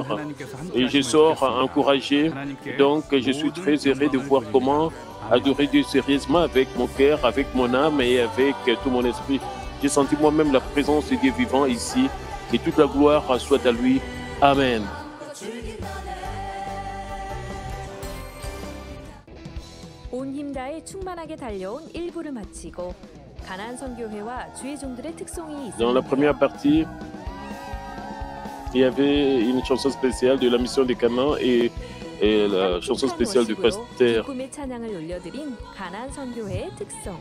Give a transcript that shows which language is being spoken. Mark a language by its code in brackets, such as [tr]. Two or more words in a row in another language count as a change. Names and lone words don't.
[fr] Et je sors encouragé, donc je suis très heureux de voir comment adorer Dieu sérieusement avec mon cœur, avec mon âme et avec tout mon esprit. J'ai senti moi-même la présence de Dieu vivant ici, que toute la gloire soit à lui. Amen. [ko] 온 힘 다해 충만하게 달려온 1부를 마치고 가나안 선교회와 주의 종들의 특송이 [fr] Dans la première partie, il y avait une chanson spéciale de la mission des Canaan et la chanson spéciale du pasteur. [ko] 기쁨의 찬양을 올려드린 가나안 선교회의 특송.